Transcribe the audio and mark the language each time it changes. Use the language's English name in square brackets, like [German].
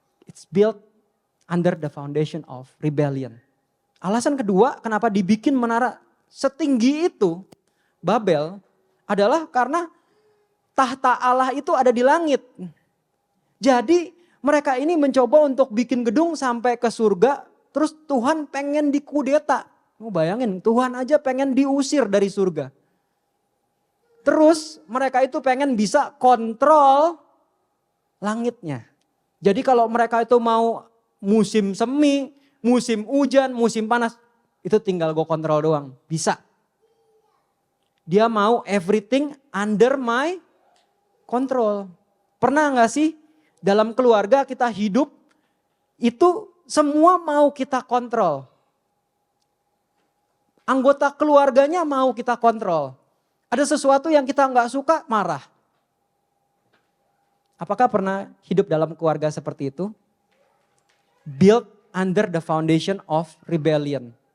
[English] It's built under the foundation of rebellion. [Indonesian] Alasan kedua kenapa dibikin menara setinggi itu, Babel, adalah karena tahta Allah itu ada di langit. Jadi mereka ini mencoba untuk bikin gedung sampai ke surga, terus Tuhan pengen dikudeta. Mau bayangin, Tuhan aja pengen diusir dari surga. Terus mereka itu pengen bisa kontrol langitnya. Jadi kalau mereka itu mau musim semi, musim hujan, musim panas, itu tinggal gue kontrol doang, bisa. Dia mau [English] everything under my control. [Indonesian] Pernah gak sih dalam keluarga kita hidup itu semua mau kita kontrol. Anggota keluarganya mau kita kontrol. Ada sesuatu yang kita gak suka, marah. Apakah pernah hidup dalam keluarga seperti itu? [English] Built under the foundation of rebellion.